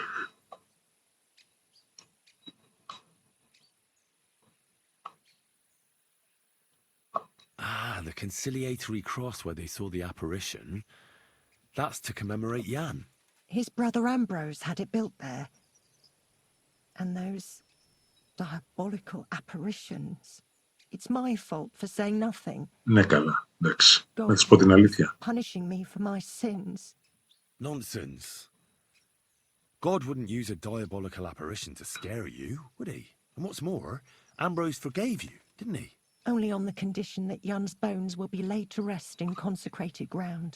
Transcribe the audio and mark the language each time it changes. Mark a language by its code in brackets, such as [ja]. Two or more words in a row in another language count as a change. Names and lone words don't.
[en] Ah, the conciliatory cross where they saw the apparition. That's to commemorate Jan. His brother Ambrose had it built there. And those diabolical apparitions. It's my fault for saying nothing. [el] Ναι, καλά. Εντάξει. Να [en] God [el] της πω την αλήθεια. [en] punishing me for my sins. Nonsense. God wouldn't use a diabolical apparition to scare you, would he? And what's more, Ambrose forgave you, didn't he? Only on the condition that Jan's bones will be laid to rest in consecrated ground.